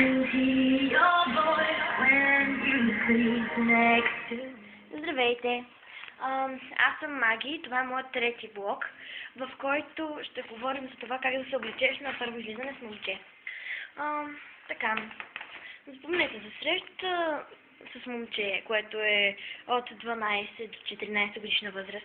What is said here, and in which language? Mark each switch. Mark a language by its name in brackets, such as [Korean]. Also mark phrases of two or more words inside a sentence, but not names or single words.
[English] see your voice when you sleep next to me. [Bulgarian] Здравейте! Аз съм Маги, това е моят трети блог, в който ще говорим за това как да се облечеш на първо излизане с момче. Така, спомнете за среща с момче, което е от 12 до 14 годишна възраст.